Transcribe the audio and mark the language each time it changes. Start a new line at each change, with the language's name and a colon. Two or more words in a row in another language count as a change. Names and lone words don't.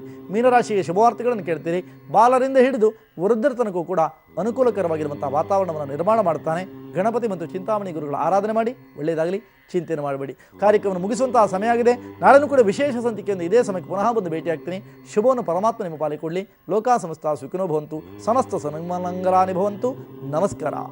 Kannada: ಮೀನರಾಶಿಗೆ ಶುಭವಾರ್ತೆಗಳನ್ನು ಕೇಳ್ತೀರಿ. ಬಾಲರಿಂದ ಹಿಡಿದು ವೃದ್ಧರ ತನಕೂ ಕೂಡ ಅನುಕೂಲಕರವಾಗಿರುವಂಥ ವಾತಾವರಣವನ್ನು ನಿರ್ಮಾಣ ಮಾಡುತ್ತಾನೆ ಗಣಪತಿ ಮತ್ತು ಚಿಂತಾಮಣಿ ಗುರುಗಳ ಆರಾಧನೆ ಮಾಡಿ, ಒಳ್ಳೆಯದಾಗಲಿ, ಚಿಂತೆಯನ್ನು ಮಾಡಬೇಡಿ. ಕಾರ್ಯಕ್ರಮವನ್ನು ಮುಗಿಸುವಂತಹ ಸಮಯ ಆಗಿದೆ. ನಾಳೆನೂ ಕೂಡ ವಿಶೇಷ ಸಂಚಿಕೆಯಿಂದ ಇದೇ ಸಮಯಕ್ಕೆ ಪುನಃ ಬಂದು ಭೇಟಿಯಾಗ್ತೀನಿ. ಶುಭವನ್ನು ಪರಮಾತ್ಮ ನಿಮ್ಮ ಪಾಲಿಕೊಳ್ಳಿ.
Sanskrit: ಲೋಕ ಸಮಸ್ತ ಸುಖಿನೋ ಭವಂತು, ಸಮಸ್ತ ಸನ್ಮಂಗಲಾನಿ ಭವಂತು.
Kannada: ನಮಸ್ಕಾರ.